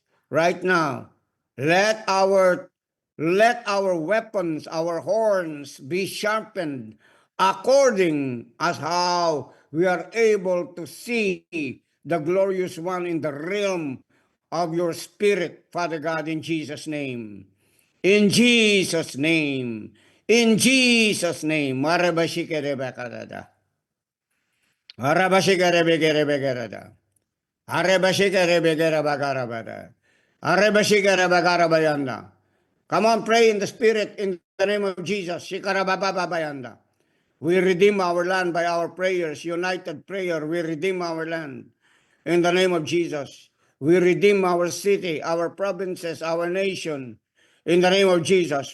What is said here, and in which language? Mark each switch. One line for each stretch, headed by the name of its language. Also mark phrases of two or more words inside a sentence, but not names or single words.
English: Right now, let our weapons, our horns be sharpened according as how we are able to see the glorious one in the realm of your spirit, Father God, in Jesus' name. In Jesus' name. In Jesus' name. Marabashikerebakarada. Marabashikerebekerebekerada. Arebashikerebekerebakarabada. Arebashikerebakarabayanda. Come on, pray in the Spirit in the name of Jesus. Shikarabababayanda. We redeem our land by our prayers, united prayer. We redeem our land in the name of Jesus. We redeem our city, our provinces, our nation in the name of Jesus.